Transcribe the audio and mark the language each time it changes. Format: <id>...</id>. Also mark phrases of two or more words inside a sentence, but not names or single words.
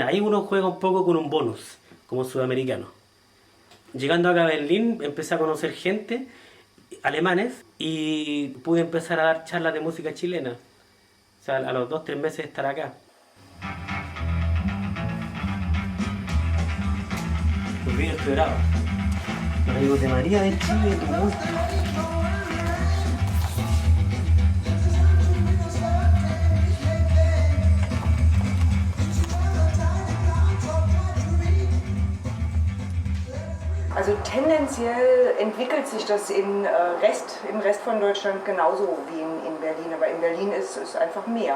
<es>Ahí uno juega un poco con un bonus, como sudamericano. Llegando acá a Berlín, empecé a conocer gente, alemanes, y pude empezar a dar charlas de música chilena. O sea, a los 2-3 meses de estar acá. Los vídeos que grabo. Los amigos de María de Chile, tumulto.</es> <de>Also tendenziell entwickelt sich das im Rest von Deutschland genauso wie in Berlin, aber in Berlin ist einfach mehr.</de>